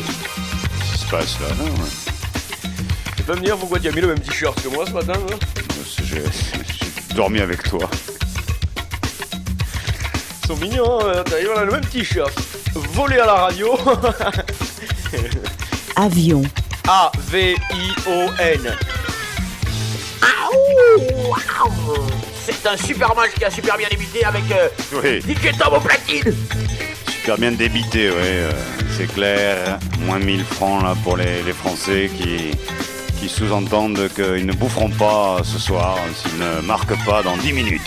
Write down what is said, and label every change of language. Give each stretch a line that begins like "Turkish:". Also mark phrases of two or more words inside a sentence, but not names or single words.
French: Qu'est-ce qui se passe là? Non, Tu peux me dire pourquoi tu as mis le même t-shirt que moi ce matin, hein? J'ai dormi avec toi. Ils sont mignons, hein, on a le même t-shirt. Volé à la radio. Avion. A-V-I-O-N. C'est un super match qui a super bien débuté avec Oui. DJ Tom au platine. Super bien débité, ouais. C'est clair. Moins 1000 francs là pour les Français qui sous-entendent qu'ils ne boufferont pas ce soir s'ils ne marquent pas dans 10 minutes.